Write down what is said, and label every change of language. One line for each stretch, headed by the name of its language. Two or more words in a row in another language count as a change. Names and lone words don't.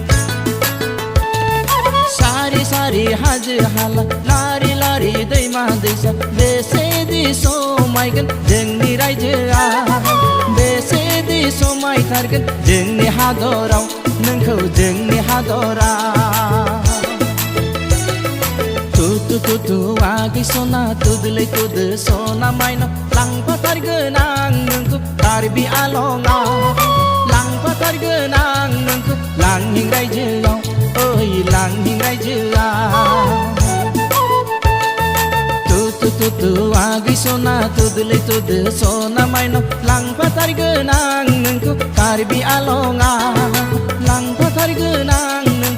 Bodo: सारि सारि हाजो हाला लारि लारि दैमा दैसा बेसेदि समायगोन जोंनि रायजोआ बेसेदि समायथारगोन जोंनि हादराव नोंखौ जोंनि हादराव
Karbi: tu agai sona tudle tud sona maino lang patar genang nengku tarbi alonga lang patar genang nengku lang hingrai jengau oi lang hingrai jengau tu agai sona tudle tud sona maino lang patar genang nengku tarbi alonga lang patar genang